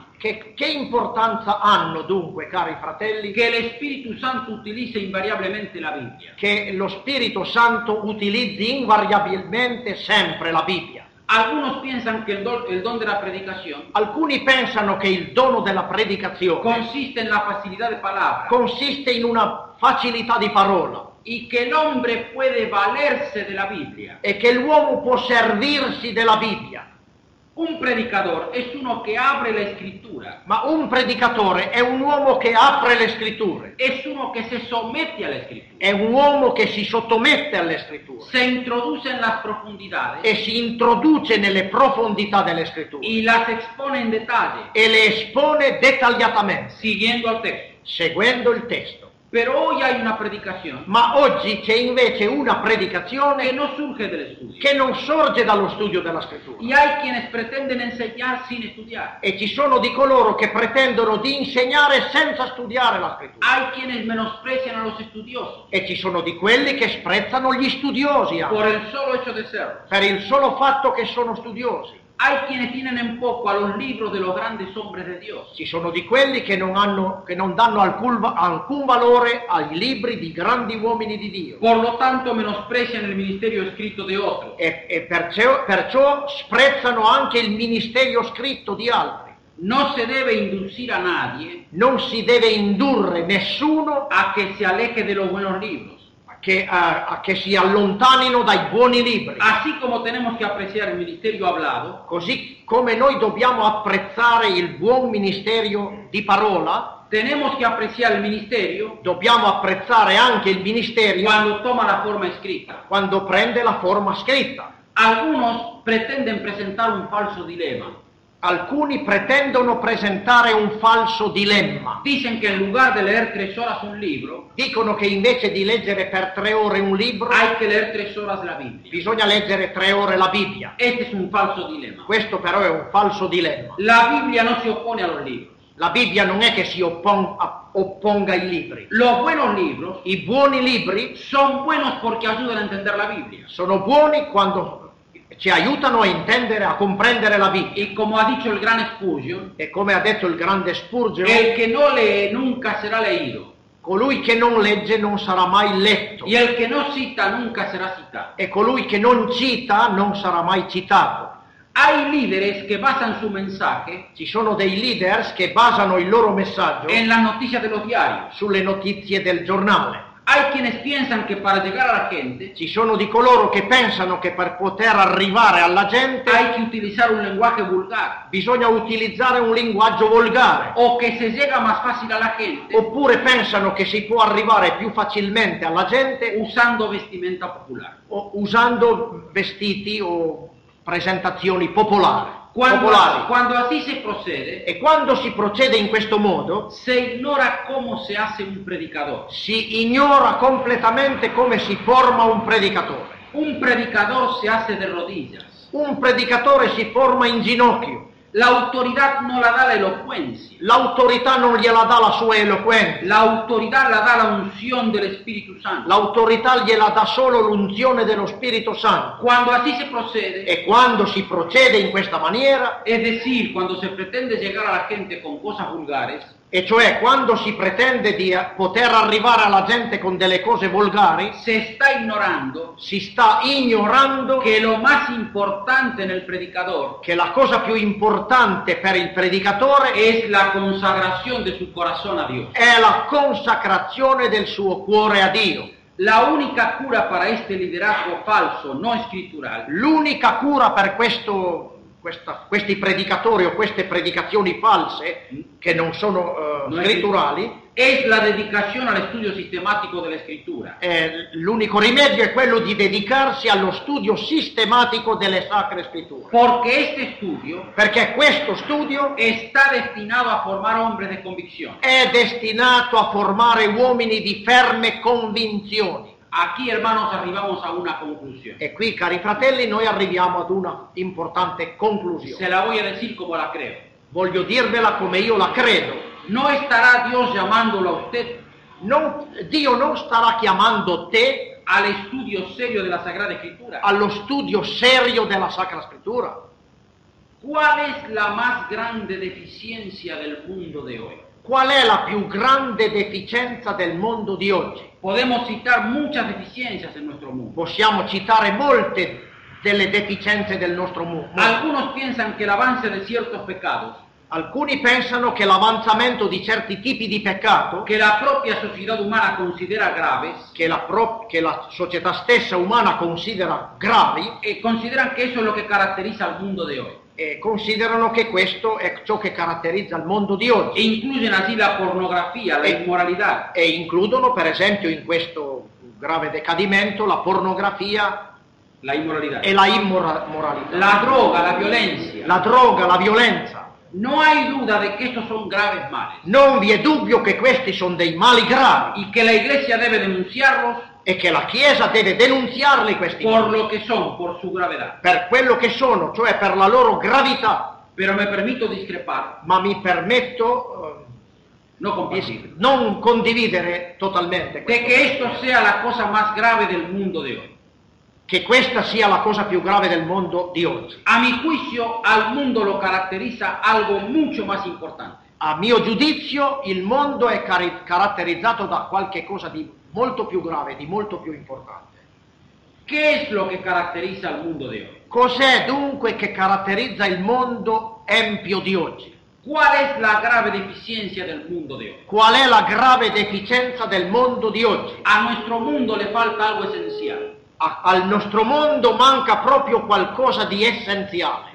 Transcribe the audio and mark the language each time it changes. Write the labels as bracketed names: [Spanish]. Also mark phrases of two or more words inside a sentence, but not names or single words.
[Italian] Che importanza hanno dunque, cari fratelli, [Spanish] que el Espíritu Santo utilice invariablemente la Biblia? [Italian] che lo Spirito Santo utilizzi invariabilmente sempre la Bibbia? [Spanish] Algunos piensan que el don de la predicación [Italian] Alcuni pensano che il dono della predicazione [Spanish] consiste en la facilidad de palabra [Italian] consiste in una facilità di parola [Spanish] y que el hombre puede valerse de la Biblia. [Italian] e che l'uomo può servirsi della Bibbia. [Spanish] Un predicador es uno que abre la escritura, [Italian] Ma un predicatore è un uomo che apre le scritture, [Spanish] es uno que se somete a la escritura, [Italian] è un uomo che si sottomette alle scritture [Spanish] se introduce en las profundidades [Italian] e si introduce nelle profondità delle scritture [Spanish] y las expone en detalle, [Italian] e le espone dettagliatamente, [Spanish] siguiendo al texto. [Italian] seguendo il testo. [Spanish] Pero hoy hay una predicación [Italian] Ma oggi c'è invece una [Spanish] que [Italian] predicazione [Spanish] no surge del estudio. [Italian] che non sorge dallo studio della scrittura. [Spanish] Y hay quienes pretenden enseñar sin estudiar. [Italian] E ci sono di coloro che pretendono di insegnare senza studiare la scrittura. [Spanish] Hay quienes menosprecian a los estudiosos [Italian] E ci sono di quelli che sprezzano gli studiosi [Spanish] por el solo hecho de serlo. [Italian] per il solo fatto che sono studiosi. [Spanish] Hay quienes tienen en poco a los libros de los grandes hombres de Dios. [Italian] Ci sono di quelli che non danno alcun valore ai libri di grandi uomini di Dio. [Spanish] Por lo tanto, menosprecian el ministerio escrito de otros. [Italian] E perciò sprezzano anche il ministero scritto di altri. [Spanish] No se debe inducir a nadie [Italian] Non si deve indurre nessuno [Spanish] a que se aleje de los buenos libros. [Italian] che si allontanino dai buoni libri. [Spanish] Así como tenemos que apreciar el ministerio hablado, [Italian] Così come noi dobbiamo apprezzare il buon ministero di parola, [Spanish] tenemos que apreciar el ministerio [Italian] dobbiamo apprezzare anche il ministero [Spanish] cuando toma la forma escrita. [Italian] quando prende la forma scritta. [Spanish] Algunos pretenden presentar un falso dilema. [Italian] Alcuni pretendono presentare un falso dilemma. [Spanish] Dicen que en lugar de leer 3 horas un libro, [Italian] Dicono che invece di leggere per 3 ore un libro, [Spanish] hay que leer 3 horas la Biblia. [Italian] bisogna leggere 3 ore la Bibbia. [Spanish] Este es un falso dilema. [Italian] Questo però è un falso dilemma. [Spanish] La Biblia no se opone a los libros. [Italian] La Bibbia non è che si opponga ai libri. [Spanish] Los buenos libros [Italian] I buoni libri [Spanish] son buenos porque ayudan a entender la Biblia. [Italian] sono buoni quando ci aiutano a intendere, a comprendere la Bibbia. [Spanish] Y como ha dicho el gran Spurgeon, [Italian] E come ha detto il grande Spurgeon, [Spanish] el que no lee nunca será leído. [Italian] colui che non legge non sarà mai letto. [Spanish] Y el que no cita nunca será citado. [Italian] E colui che non cita non sarà mai citato. [Spanish] Hay líderes que basan su mensaje [Italian] Ci sono dei leaders che basano il loro messaggio [Spanish] en las noticias de los diarios. [Italian] sulle notizie del giornale. [Spanish] Hay quienes piensan que para llegar a la gente [Italian] Ci sono di coloro che pensano che per poter arrivare alla gente [Spanish] hay que utilizar un lenguaje vulgar [Italian] bisogna utilizzare un linguaggio volgare, [Spanish] o que se llega más fácil a la gente [Italian] oppure pensano che si può arrivare più facilmente alla gente [Spanish] usando vestimenta popular. [Italian] usando vestiti o presentazioni popolari. [Spanish] Cuando así se procede, [Italian] E quando si procede in questo modo, [Spanish] se ignora cómo se hace un predicador. [Italian] si ignora completamente come si forma un predicatore. [Spanish] Un predicador se hace de rodillas. [Italian] Un predicatore si forma in ginocchio. [Spanish] La autoridad no la da la elocuencia. [Italian] L'autorità non gliela dà la sua eloquenza. [Spanish] La autoridad la da la unción del Espíritu Santo. [Italian] L'autorità gliela dà solo l'unzione dello Spirito Santo. [Spanish] Cuando así se procede, [Italian] E quando si procede in questa maniera, [Spanish] es decir, cuando se pretende llegar a la gente con cosas vulgares, [Italian] e cioè quando si pretende di poter arrivare alla gente con delle cose volgari, [Spanish] se está ignorando [Italian] si sta ignorando [Spanish] que lo más importante en el predicador [Italian] che la cosa più importante per il predicatore [Spanish] es la consagración de su corazón a Dios. [Italian] è la consacrazione del suo cuore a Dio. [Spanish] La única cura para este liderazgo falso, no escritural, [Italian] L'unica cura per questi predicatori o queste predicazioni false, che non sono scritturali, [Spanish] es la dedicación al estudio sistemático de la Escritura. [Italian] L'unico rimedio è quello di dedicarsi allo studio sistematico delle Sacre Scritture. [Spanish] Porque este estudio [Italian] Perché questo studio [Spanish] está destinado a formar hombres de convicción. [Italian] è destinato a formare uomini di ferme convinzioni. [Spanish] Aquí, hermanos, arribamos a una conclusión. [Italian] E qui, cari fratelli, noi arriviamo ad una importante conclusione. [Spanish] Se la voy a decir como la creo. [Italian] Voglio dirvela come io la credo. [Spanish] ¿No estará Dios llamándolo a usted [Italian] Dio non starà chiamando te [Spanish] al estudio serio de la Sagrada Escritura? [Italian] allo studio serio della Sacra Scrittura. [Spanish] ¿Cuál es la más grande deficiencia del mundo de hoy? [Italian] Qual è la più grande deficienza del mondo di oggi? [Spanish] Podemos citar muchas deficiencias en nuestro mundo. [Italian] Possiamo citare molte delle deficienze del nostro mondo. [Spanish] Algunos piensan que el avance de ciertos pecados, [Italian] Alcuni pensano che l'avanzamento di certi tipi di peccato, [Spanish] que la propia sociedad humana considera graves, [Italian] che la società stessa umana considera gravi, [Spanish] consideran que eso es lo que caracteriza al mundo de hoy. [Italian] e considerano che questo è ciò che caratterizza il mondo di oggi. E [Spanish] incluyen así la pornografía, la inmoralidad, [Italian] E includono, per esempio, in questo grave decadimento la pornografia [Spanish] la inmoralidad, [Italian] e la immoralità, [Spanish] la droga, la violencia. [Italian] la droga, la violenza. [Spanish] No hay duda de que estos son graves males [Italian] Non vi è dubbio che questi sono dei mali gravi [Spanish] y que la Iglesia debe denunciarlos [Italian] e che la Chiesa deve denunziarli questi [Spanish] por [Italian] mali, [Spanish] lo que son, por su gravedad. [Italian] per quello che sono, cioè per la loro gravità. [Spanish] Pero me permito discrepar, [Italian] Ma mi permetto [Spanish] no [Italian] di [Spanish] compartir, [Italian] non condividere totalmente [Spanish] de [Italian] questo, [Spanish] que esto sea la cosa más grave del mundo de hoy. [Italian] che questa sia la cosa più grave del mondo di oggi. [Spanish] A mi juicio, al mundo lo caracteriza algo mucho más importante. [Italian] A mio giudizio il mondo è caratterizzato da qualche cosa di molto più grave, di molto più importante. [Spanish] ¿Qué es lo que caracteriza al mundo de hoy? [Italian] Cos'è dunque che caratterizza il mondo empio di oggi? [Spanish] ¿Cuál es la grave deficiencia del mundo de hoy? [Italian] Qual è la grave deficienza del mondo di oggi? [Spanish] A nuestro mundo le falta algo esencial. [Italian] Al nostro mondo manca proprio qualcosa di essenziale.